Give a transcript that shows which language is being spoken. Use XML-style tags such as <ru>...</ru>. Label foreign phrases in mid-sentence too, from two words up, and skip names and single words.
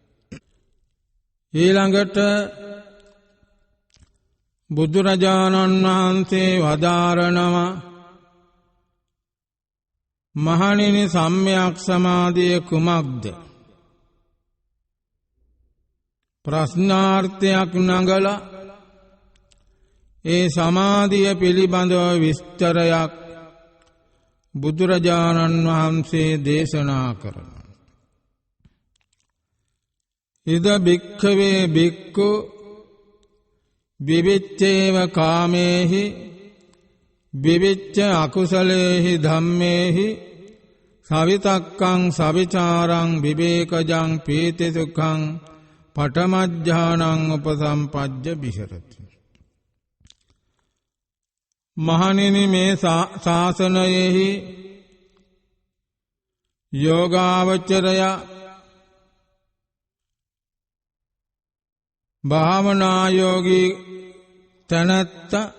<si>ඊළඟට බුදුරජාණන් වහන්සේ වදාරනවා මහණෙනි සම්‍යක් සමාධිය කුමක්ද? ප්‍රශ්නාර්ථයක් නඟලා ඒ සමාධිය පිළිබඳව විස්තරයක් බුදුරජාණන් වහන්සේ දේශනා කරනවා.</si> <pi>ඉද භික්ඛවේ භික්ඛු විවිච්ඡේව කාමේහි විවිච්ඡ අකුසලේහි ධම්මේහි සවිතක්කං සවිචාරං විවේකජං පීති සුඛං පඨමඥානං උපසම්පජ්ජ විහෙරති.</pi> <si>මහණෙනි මේ ශාසනයෙහි යෝගාවචරය භාවනා යෝගී තනත්ත</si>